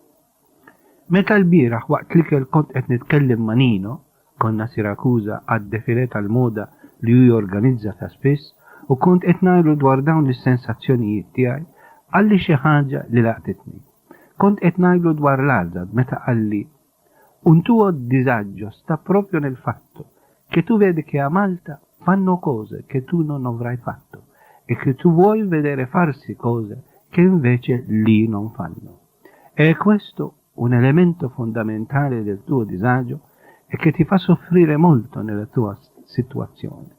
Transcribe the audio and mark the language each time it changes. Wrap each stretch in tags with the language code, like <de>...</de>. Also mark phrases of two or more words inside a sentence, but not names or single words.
<mt>Meta l-bieraħ waqt li kont qed nitkellem ma' Nino, konna Sirakuża għad-defilé tal-moda li hu jorganizza ta' spiss u kont qed ngħidu dwar dawn is-sensazzjonijiet tiegħi, għalli xi ħaġa li laqtitni. Kont qed ngħidu dwar l-għażad meta qalli</mt> <it>un tuo disagio sta proprio nel fatto che tu vedi che a Malta fanno cose che tu non avrai fatto e che tu vuoi vedere farsi cose che invece lì non fanno. E questo un elemento fondamentale del tuo disagio e che ti fa soffrire molto nella tua situazione.</it>